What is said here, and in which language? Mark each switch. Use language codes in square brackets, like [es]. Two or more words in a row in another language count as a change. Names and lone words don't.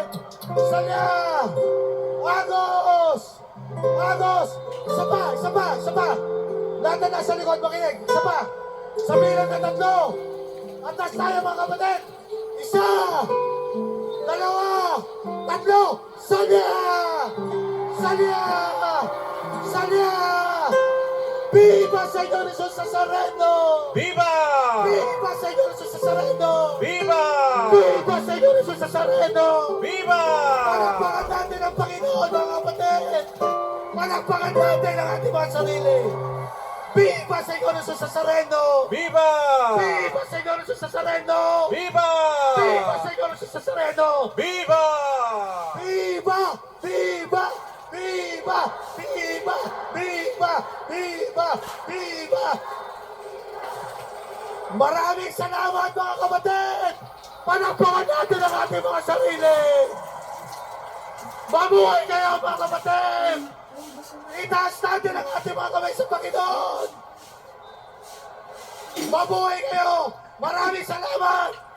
[tl] Salya! Agos! Agos! Isa pa! Isa pa! Isa pa! Lahat na nasa likod makinig! Isa pa! Sa bilang na tatlo! Atas tayo mga kapatid! Isa! Dalawa! Tatlo! Salya! Salya! Salya! [es] Viva Señor Jesus Nazareno! Viva! Viva Señor Jesus Nazareno! Viva! Viva Señor Jesus Nazareno! Viva! [tl] Palakpakan natin ang Panginoon mga kapatid! Palakpakan natin ang ating mga sarili! [es] Viva Señor Jesus Nazareno! Viva! Viva Señor Jesus Nazareno! Viva! Viva Señor Jesus Nazareno! Viva! Viva! Viva! Viva! Viva! Viva! Viva! Viva! [tl] Maraming salamat mga kapatid! Palakpakan natin ang ating mga sarili! Mabuhay kayo mga kapatid! Itaas natin ang ating mga kamay sa Panginoon! Mabuhay kayo! Maraming salamat!